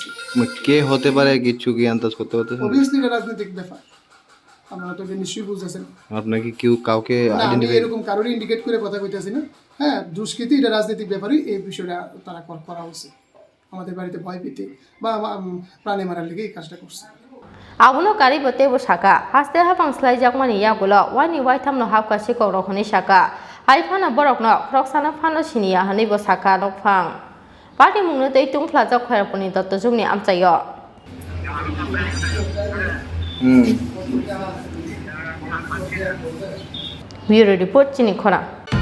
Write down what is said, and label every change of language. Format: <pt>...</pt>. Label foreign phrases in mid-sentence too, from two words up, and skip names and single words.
<bn>কে হতে পারে কিছু কি আন্দাজ করতে পারতেছেন অবভিয়াসলি এটা রাজনৈতিক ব্যাপার আমরা তো নিশ্চয়ই বুঝতেছেন আপনাকে কেউ কাউকে আইডেন্টিফাই এরকম কারোরই ইন্ডিকেট করে কথা কইতেছি না হ্যাঁ দুষ্কৃতি এটা রাজনৈতিক ব্যাপারই এই বিষয়টা তারা করা হয়েছে আমাদের বাড়িতে ভয় পেতে বা প্রাণী মারার লেগে এই কাজটা করছে</bn> <trp>Abuno kari bote bo saka haste hapang slai jakmani yagulo wani waitam no hapka siko rokhoni saka haifana borok no proksana phano sinia hani bo saka nokphang party mungno tei tungphla jok kharaponi dottojumni amchayo</trp> <en>Bureau report</en> <trp>Chini Khorang</trp>